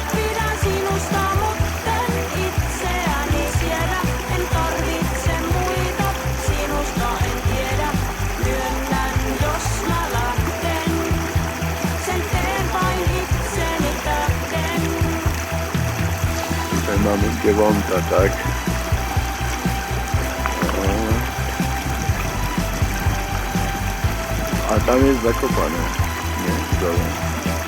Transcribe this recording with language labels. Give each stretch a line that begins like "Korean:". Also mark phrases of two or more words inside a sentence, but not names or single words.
Finnish: Pidän sinusta mutten itseäni siedä. En tarvitse muita, sinusta en tiedä. Myönnän jos mä lähden. Sen teen vain itseni tähden.
Polish: Tutaj mamy Giewonta, tak? A tam jest Zakopane. Nie, w dole.